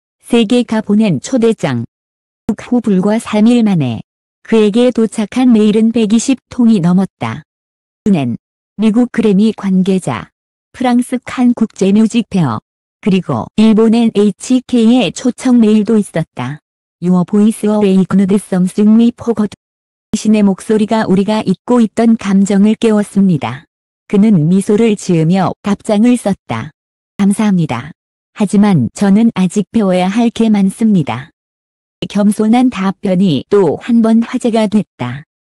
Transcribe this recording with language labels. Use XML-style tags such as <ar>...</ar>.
<ko>세계가 보낸 초대장. 후 불과 3일 만에 그에게 도착한 메일은 120통이 넘었다. 그는 미국 그래미 관계자, 프랑스 칸 국제 뮤직 페어, 그리고 일본 NHK의 초청 메일도 있었다.</ko> <en>Your voice awakened something we forgot.</en> <ko>당신의 목소리가 우리가 잊고 있던 감정을 깨웠습니다. 그는 미소를 지으며 답장을 썼다. 감사합니다. 하지만 저는 아직 배워야 할 게 많습니다. 겸손한 답변이 또 한 번 화제가 됐다.</ko>